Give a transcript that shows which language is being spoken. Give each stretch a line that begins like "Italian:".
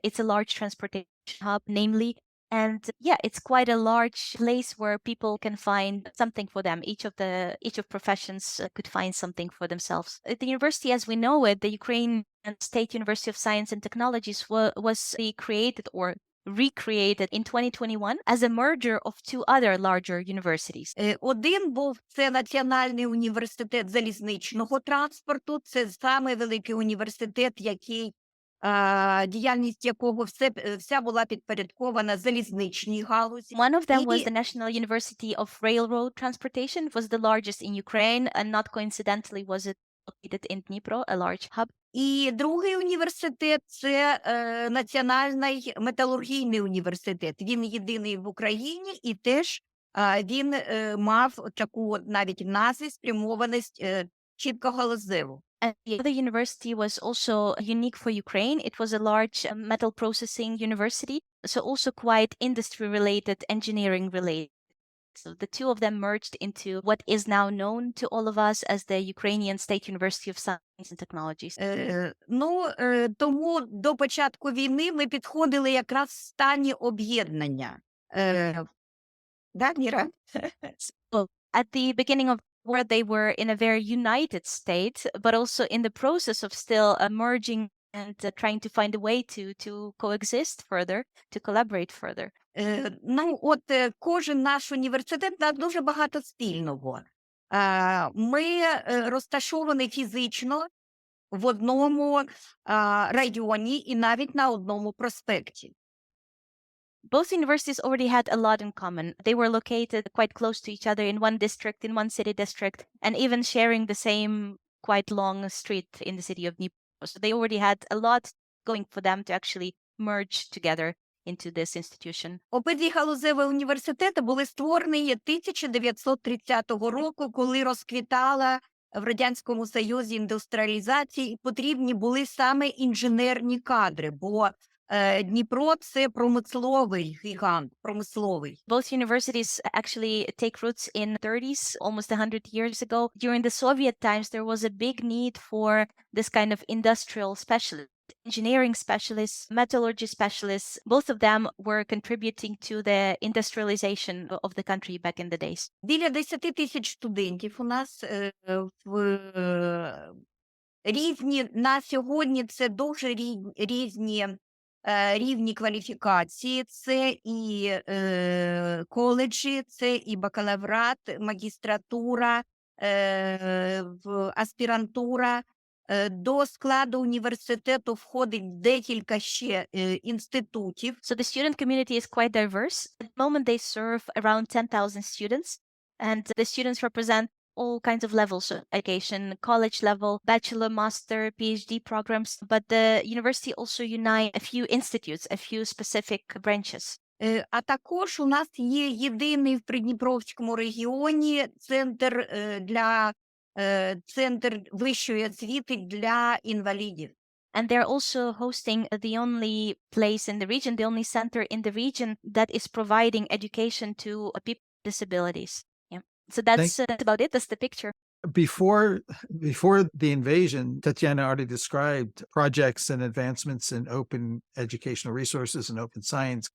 English: It's a large transportation hub, namely. And yeah, it's quite a large place where people can find something for them. Each of professions could find something for themselves. The university, as we know it, the Ukrainian State University of Science and Technologies, was created or recreated in 2021 as a merger of two other larger universities.
Ukrainian: Один був це Національний університет залізничного транспорту. Це самий великий університет, який діяльність якого вся була підпорядкована залізничній галузі.
English: One of them was the National University of Railroad Transportation. It was the largest in Ukraine, and not coincidentally was it located in Dnipro, a large hub.
Ukrainian: І другий університет – це Національний металургійний університет. Він єдиний в Україні і теж він мав таку навіть в назві спрямованість чітко галузеву.
English: And the other university was also unique for Ukraine. It was a large metal processing university, so also quite industry-related, engineering-related. So the two of them merged into what is now known to all of us as the Ukrainian State University of Science and Technologies.
Ukrainian: Тому до початку війни ми підходили якраз в стані об'єднання. Да, Міра?
English: So at the beginning of where they were in a very united state, but also in the process of still merging and trying to find a way to coexist further, to collaborate further.
Ukrainian: Ну, от кожен наш університет має дуже багато спільного. Ми розташовані фізично в одному районі і навіть на одному проспекті.
English: Both universities already had a lot in common. They were located quite close to each other in one district, in one city district, and even sharing the same quite long street in the city of Dnipro. So they already had a lot going for them to actually merge together into this institution.
Ukrainian: Обидві галузеві університети були створені 1930 року, коли розквітала в Радянському Союзі індустріалізація, і потрібні були саме інженерні кадри, бо Дніпро – це промисловий гігант, промисловий.
English: Both universities actually take roots in the 30s, almost 100 years ago. During the Soviet times, there was a big need for this kind of industrial specialist, engineering specialists, metallurgy specialists. Both of them were contributing to the industrialization of the country back in the days.
Ukrainian: Біля 10 тисяч студентів у нас різні, на сьогодні це дуже різні рівні кваліфікації, це і коледжі, це і бакалаврат, магістратура, аспірантура. До складу університету входить декілька ще інститутів.
English: So the student community is quite diverse. At the moment they serve around 10,000 students, and the students represent all kinds of levels of education, college level, bachelor, master, PhD programs, but the university also unite a few institutes, a few specific branches.
Ukrainian: А також у нас є єдиний в Придніпровському регіоні центр вищої освіти для інвалідів.
English: And they're also hosting the only place in the region, the only center in the region that is providing education to people with disabilities. Yeah. So that's about it. That's the picture. Before the invasion, Tetiana already described projects and advancements in open educational resources and open science.